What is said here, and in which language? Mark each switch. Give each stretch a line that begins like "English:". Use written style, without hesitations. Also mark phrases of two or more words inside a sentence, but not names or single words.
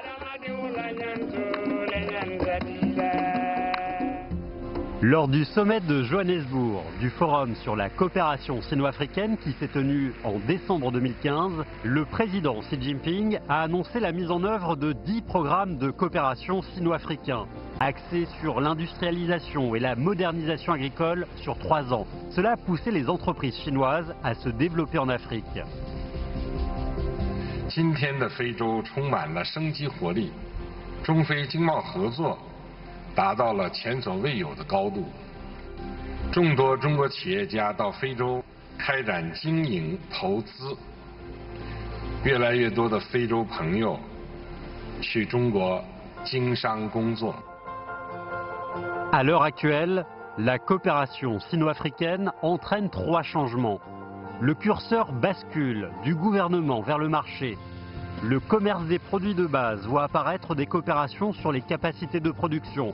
French: Lors du sommet de Johannesburg, du forum sur la coopération sino-africaine qui s'est tenu en décembre 2015, le président Xi Jinping a annoncé la mise en œuvre de 10 programmes de coopération sino-africains, axés sur l'industrialisation et la modernisation agricole sur 3 ans. Cela a poussé les entreprises chinoises à se développer en Afrique.
Chinese: 今天的非洲充满了生机活力，中非经贸合作 达到了前所未有的高度，众多中国企业家到非洲开展经营投资，越来越多的非洲朋友去中国经商工作。
French: À l'heure actuelle, la coopération sino-africaine entraîne 3 changements. Le curseur bascule du gouvernement vers le marché. Le commerce des produits de base voit apparaître des coopérations sur les capacités de production.